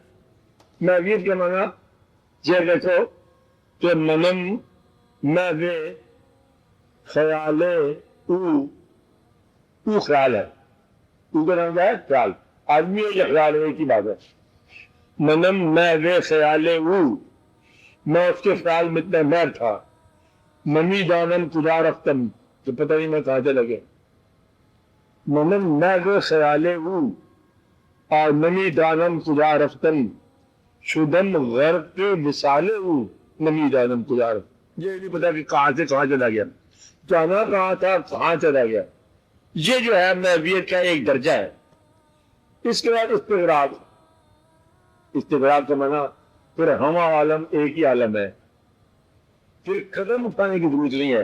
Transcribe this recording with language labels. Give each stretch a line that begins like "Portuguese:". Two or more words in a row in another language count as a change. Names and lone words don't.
Urdu: محویت کا مانا یہ دیکھو کہ
Persian: منم محو خیال او
Urdu: خیال ہے. او کا نام کیا ہے؟ خیال. آدمی ہے یا خیال ہے، ایک ہی بات ہے.
Persian: منم محو خیال او،
Urdu: میں اس کے خیال میں اتنا مہر تھا.
Persian: نمی دانم کجا رفتم،
Urdu: تو پتہ نہیں میں کہاں سے لگے.
Persian: منم محو خیال او اور نمی دانم کجا رفتم، شدم غرق مثال او نمی دانم کجا رفتم.
Urdu: یہ نہیں پتا کہ کہاں سے کہاں چلا گیا، جانا کہاں تھا کہاں چلا گیا. یہ جو ہے محویت کا ایک درجہ ہے. اس کے بعد استغراق. استغراق کا معنی پھر
Persian: ہما عالم
Urdu: ایک ہی عالم ہے، پھر قدم اٹھانے کی ضرورت نہیں ہے.